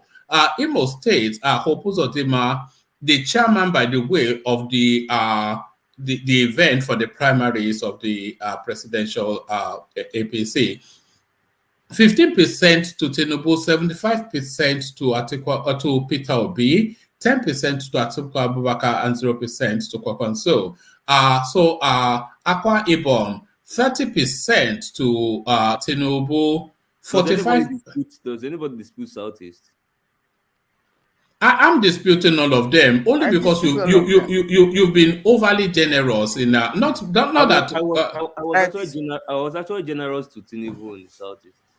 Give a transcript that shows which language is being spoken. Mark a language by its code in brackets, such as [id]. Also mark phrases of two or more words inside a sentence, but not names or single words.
[en] Imo State, Hope Uzodinma, the chairman, by the way, of the event for the primaries of the presidential APC. 15% to Tinubu, 75% to Peter Obi, 10% to Atiku Abubakar, and 0% to Kwakwanso. Akwa Ibom, 30% to Tinubu, 45%. Does anybody dispute Southeast? I'm disputing all of them only because you've been overly generous in I was actually generous to Tinubu in the Southeast.